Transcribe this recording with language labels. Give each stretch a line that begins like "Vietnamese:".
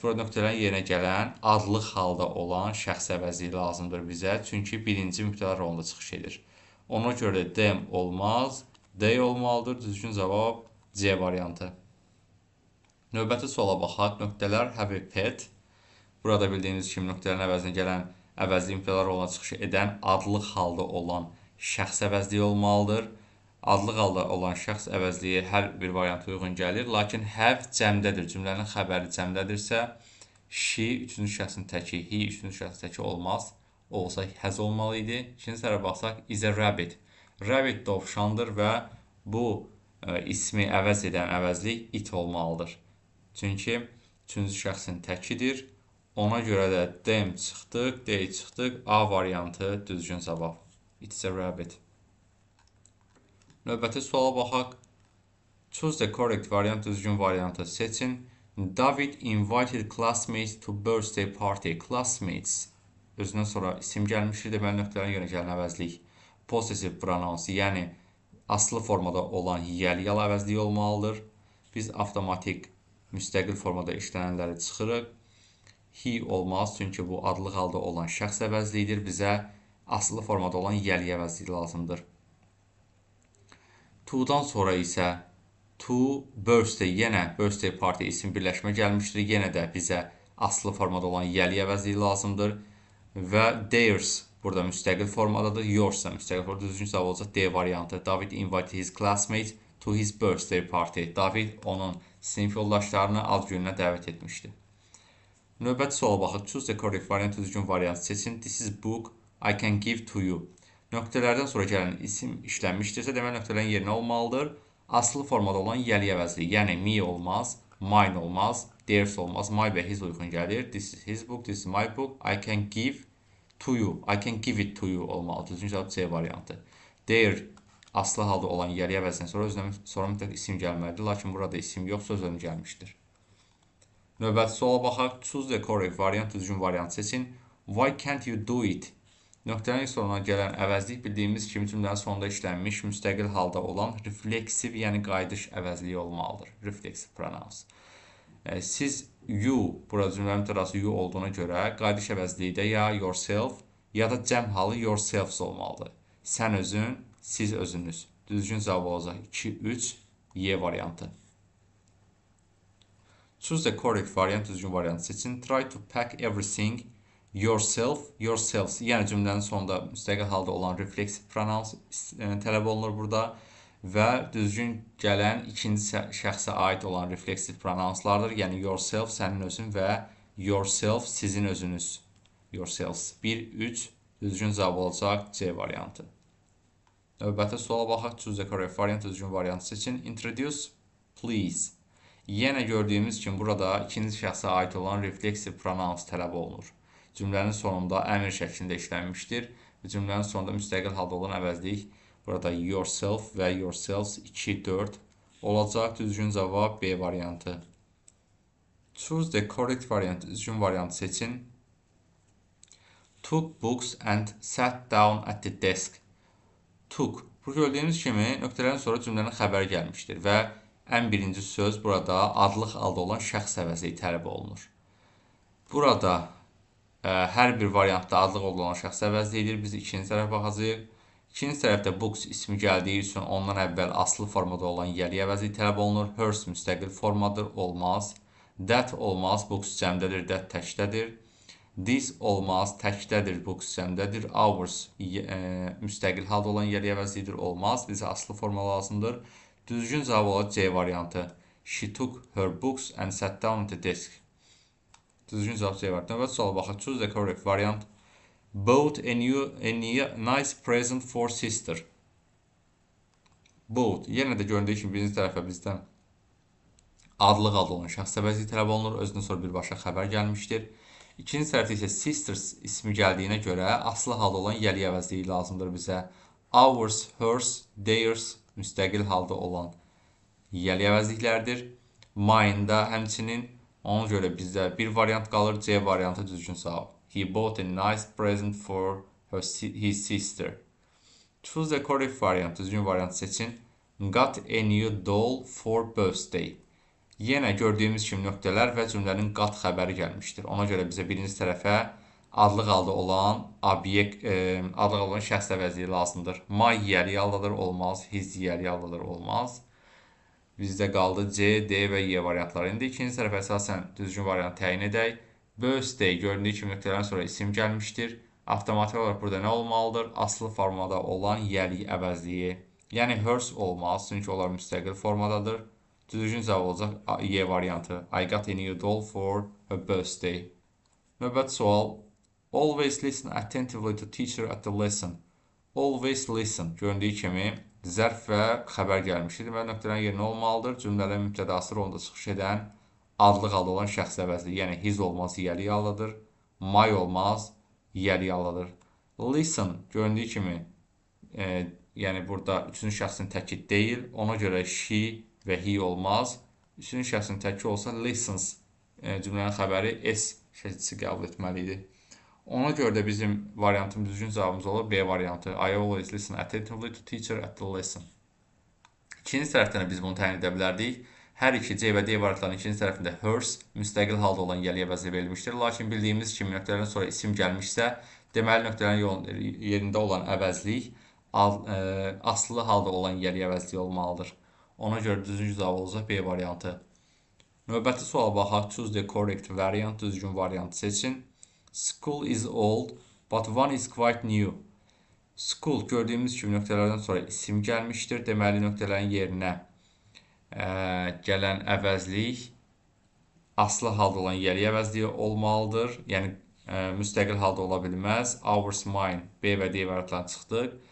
Azerbaijani: Burada nöqtələrin yerinə gələn adlıq halda olan şəxs əvəzliyi lazımdır bizə. Çünki birinci mübtəda rolunda çıxış edir. Ona görə them olmaz. They olmalıdır. Düzgün cavab C variantı. Növbəti suala baxaq. Nöqtələr
English: have a pet.
Azerbaijani: Burada bildiyiniz kimi nöqtələrin əvəzinə gələn əvəzli mübtəda roluna çıxış edən adlıq halda olan şəxs əvəzliyi olmalıdır. Adlıq halda olan şəxs əvəzliyi hər bir varianta uyğun gəlir. Lakin have cəmdədir. Cümlənin xəbəri cəmdədirsə, she üçüncü şəxsin təki, he üçüncü şəxsin təki olmaz. Olsa has olmalı idi. İkinci tərəfə baxsaq,
English: is a rabbit.
Azerbaijani: Rabbit dovşandır və bu ismi əvəz edən əvəzlik it olmalıdır. Çünki üçüncü şəxsin təkidir. Ona görə də them çıxdıq, D çıxdıq. A variantı düzgün cavab.
English: It's a rabbit.
Azerbaijani: Növbəti suala baxaq.
English: Choose the correct variant,
Azerbaijani: düzgün variantı seçin.
English: David invited classmates to birthday party.
Azerbaijani: Classmates özündən sonra isim gəlmişdir. Deməli, nöqtələrin yerinə gələn əvəzlik possessive pronouns, yəni aslı formada olan yəl-yal əvəzliyi olmalıdır. Biz avtomatik müstəqil formada işlənənləri çıxırıq. He olmaz, çünki bu adlıq halda olan şəxs əvəzliyidir. Bizə aslı formada olan yəl əvəzliyi lazımdır. To-dan sonra isə to birthday, yenə birthday party isim birləşmə gəlmişdir. Yenə də bizə aslı formada olan yəli əvəzliyi lazımdır. Və theirs burada müstəqil formadadır. Yours da müstəqil formadadır. Düzgün cavab olacaq D variantı.
English: David invited his classmates to his birthday party.
Azerbaijani: David onun sinif yoldaşlarını ad gününə dəvət etmişdi. Növbəti suala baxın.
English: Choose the correct variant,
Azerbaijani: düzgün variant seçin.
English: This is book I can give to you.
Azerbaijani: Nöqtələrdən sonra gələn isim işlənmişdirsə, deməli nöqtələrin yerinə olmalıdır. Aslı formada olan yəli əvəzliyi, yəni me olmaz, mine olmaz, theirs olmaz, my və his uyğun gəlir.
English: This is his book, this is my book, I can give to you, I can give it to you olmalı.
Azerbaijani: Düzgün cavab C variantı. Their aslı halda olan yəli əvəzindən sonra mütləq isim gəlməlidir, lakin burada isim yox, söz önü gəlmişdir. Növbəti suala baxaq.
English: Choose the correct variant,
Azerbaijani: düzgün variant seçin.
English: Why can't you do it?
Azerbaijani: Nöqtələrin sonuna gələn əvəzlik bildiyimiz kimi cümlənin sonunda işlənmiş, müstəqil halda olan refleksiv, yəni qayıdış əvəzliyi olmalıdır. Refleksiv pronouns. Siz you, burada cümlənin mütərası you olduğuna görə qayıdış əvəzliyi də ya yourself, ya da cəm halı yourselves olmalıdır. Sən özün, siz özünüz. Düzgün cavab olacaq 2-3 Y variantı.
English: Choose the correct variant,
Azerbaijani: düzgün variant seçin.
English: Try to pack everything yourself, yourselves.
Azerbaijani: Yəni cümlənin sonunda müstəqil halda olan refleksiv pronouns tələb olunur burada və düzgün gələn ikinci şəxsə aid olan refleksiv pronounslardır. Yəni yourself, sənin özün və yourself, sizin özünüz.
English: Yourselves.
Azerbaijani: 1-3 düzgün cavab olacaq C variantı. Növbəti suala baxaq.
English: Choose the correct variant,
Azerbaijani: düzgün variant seçin.
English: Introduce, please.
Azerbaijani: Yenə gördüyümüz kimi burada ikinci şəxsə aid olan refleksiv pronouns tələb olunur. Cümlənin sonunda əmr şəklində işlənmişdir. Cümlənin sonunda müstəqil halda olan əvəzlik burada yourself və yourselves 2-4 olacaq. Düzgün cavab B variantı.
English: Choose the correct variant,
Azerbaijani: düzgün variant seçin.
English: Took books and sat down at the desk. Took.
Azerbaijani: Bu gördüyünüz kimi nöqtələrin sonra cümlənin xəbəri gəlmişdir və ən birinci söz burada adlıq halda olan şəxs əvəzliyi tələb olunur. Burada hər bir variantda adlıq olan şəxs əvəzliyidir. Biz ikinci tərəfə baxacağıq. İkinci tərəfdə books ismi gəldiyi üçün ondan əvvəl aslı formada olan yəli əvəzliyi tələb olunur. Hers müstəqil formadır, olmaz. That olmaz, books cəmdədir, that təkdədir. This olmaz, təkdədir, books cəmdədir. Ours müstəqil halda olan yəli əvəzliyidir, olmaz. Bizə aslı forma lazımdır. Düzgün cavab olacaq C variantı.
English: She took her books and sat down at the desk.
Azerbaijani: Düzgün cavab C variantı. Növbəti suala baxaq.
English: Choose the correct variant. Bought a nice present for sister. Bought.
Azerbaijani: Yenə də göründüyü kimi birinci tərəfə bizdən adlıq halda olan şəxs əvəzliyi tələb olunur. Özündən sonra birbaşa xəbər gəlmişdir. İkinci tərəfdə isə sisters ismi gəldiyinə görə aslı halda olan yəli əvəzliyi lazımdır bizə. Ours, hers, theirs müstəqil halda olan yəli əvəzliklərdir. Mine-da həmçinin ona görə bizdə bir variant qalır. C variantı düzgün cavab.
English: He bought a nice present for his sister. Choose the correct variant.
Azerbaijani: Düzgün variant seçin.
English: Got a new doll for birthday.
Azerbaijani: Yenə gördüyümüz kimi nöqtələr və cümlənin got xəbəri gəlmişdir. Ona görə bizə birinci tərəfə adlıq halda olan obyekt, adlıq olan şəxs əvəzliyi lazımdır. My yəli haldadır, olmaz. His yəli haldadır, olmaz. Bizdə qaldı C, D və Y variantları. İndi ikinci tərəfə əsasən düzgün variant təyin edək. Birthday göründüyü kimi nöqtələrdən sonra isim gəlmişdir. Avtomatik olaraq burada nə olmalıdır? Aslı formada olan yəli əvəzliyi. Yəni hers olmaz, çünki onlar müstəqil formadadır. Düzgün cavab olacaq Y variantı.
English: I got a new doll for her birthday.
Azerbaijani: Növbəti sual.
English: Always listen attentively to teacher at the lesson. Always listen.
Azerbaijani: Göründüyü kimi zərf və xəbər gəlmişdir. Deməli, nöqtələrin yerinə olmalıdır. Cümlənin mübtədası rolunda çıxış edən adlı halda olan şəxs əvəzli. Yəni, his olmaz, yəli yalıdır. My olmaz, yəli yalıdır. Listen. Göründüyü kimi yəni, burada üçüncü şəxsin təki deyil. Ona görə she və he olmaz. Üçüncü şəxsin təki olsa listens. Cümlənin xəbəri S şəkilçisi qəbul etməli idi. Ona görə də bizim variantımız, düzgün cavabımız olur B variantı.
English: I always listen attentively to teacher at the lesson.
Azerbaijani: İkinci tərəfdən biz bunu təyin edə bilərdik. Hər iki C və D variantlarının ikinci tərəfində hers müstəqil halda olan yəli əvəzli verilmişdir. Lakin bildiyimiz kimi nöqtələrdən sonra isim gəlmişsə, deməli nöqtələrin yerində olan əvəzlik aslı halda olan yəli əvəzliyi olmalıdır. Ona görə düzgün cavab olacaq B variantı. Növbəti suala baxaq.
English: Choose the correct variant.
Azerbaijani: Düzgün variantı seçin.
English: School is old, but one is quite new.
Azerbaijani: School gördüyümüz kimi nöqtələrdən sonra isim gəlmişdir. Deməli, nöqtələrin yerinə gələn əvəzlik aslı halda olan yəli əvəzliyi olmalıdır. Yəni, müstəqil halda ola bilməz. Ours, mine, B və D variantlarına çıxdıq.